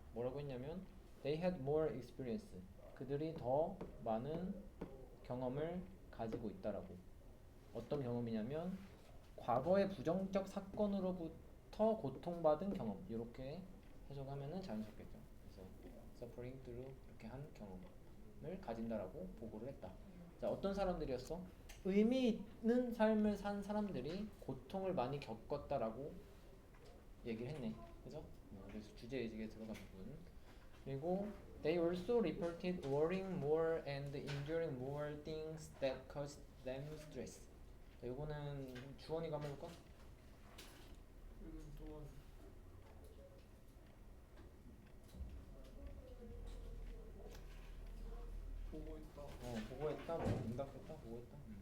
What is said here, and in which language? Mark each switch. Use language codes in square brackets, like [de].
[ko] 뭐라고 했냐면 [en] they had more experience. [ko] 그들이 더 많은 경험을 가지고 있다라고. 어떤 경험이냐면 과거의 부정적 사건으로부터 고통받은 경험. 이렇게 해석하면은 자연스럽겠죠. 그래서 [en] suffering through [ko] 이렇게 한 경험을 가진다라고 보고를 했다. 자, 어떤 사람들이었어? 의미 있는 삶을 산 사람들이 고통을 많이 겪었다라고 얘기를 했네. 그죠? 그래서 주제의식에 들어간 부분. [en] 그리고 they also reported worrying more and enduring more things that caused them stress. [ko] 자, 이거는 주원이가 한번 해볼까? 이건 또한 보고 있다. 보고했다, 뭐 응답했다, 보고했다.